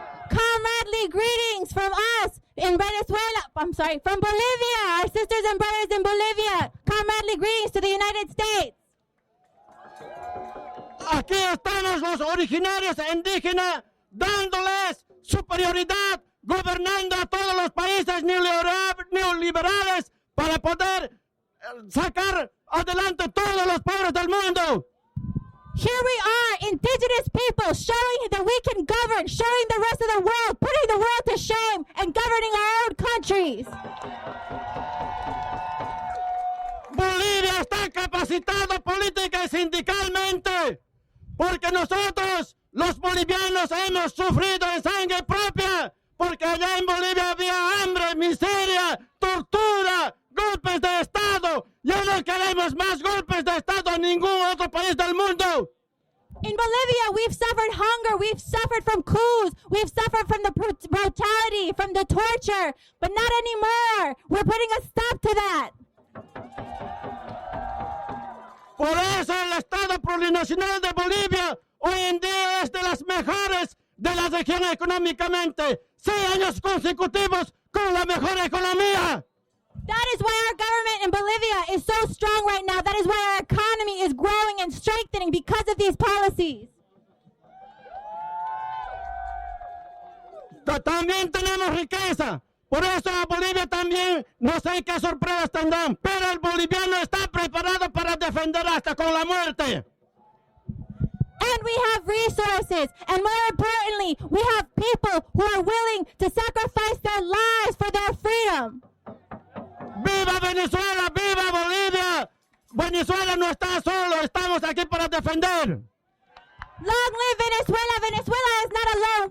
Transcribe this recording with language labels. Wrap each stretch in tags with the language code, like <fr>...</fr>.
<en>Comradely greetings from us in Venezuela. From Bolivia, our sisters and brothers in Bolivia. Comradely greetings to the United States.</en> <es>Aquí estamos los originarios indígenas dándoles superioridad, gobernando a todos los países neoliberales para poder sacar adelante todos los pobres del mundo.</es> <en>Here we are, indigenous people, showing that we can govern, showing the rest of the world, putting the world to shame, and governing our own countries.</en> <es>Bolivia está capacitada política y sindicalmente, porque nosotros, los bolivianos, hemos sufrido en sangre propia, porque allá en Bolivia había hambre, miseria, tortura, golpes de Estado. Ya no queremos más golpes de Estado en ningún otro país del mundo.</es> <en>In Bolivia, we've suffered hunger, we've suffered from coups, we've suffered from the brutality, from the torture, but not anymore. We're putting a stop to that.</en> <es>Por eso el Estado plurinacional de Bolivia hoy en día es de las mejores de la región económicamente. 6 años consecutivos con la mejor economía.</es> <en>That is why our government in Bolivia is so strong right now. That is why our economy is growing and strengthening because of these policies.</en> <es>También tenemos riqueza. Por eso a Bolivia también no sé qué sorpresas tendrán. Pero el boliviano está preparado para defender hasta con la muerte.</es> <en>And we have resources. And more importantly, we have people who are willing to sacrifice their lives for their freedom.</en> <es>¡Viva Venezuela! ¡Viva Bolivia! Venezuela no está solo, estamos aquí para defender.</es> <en>Long live Venezuela! Venezuela is not alone.</en>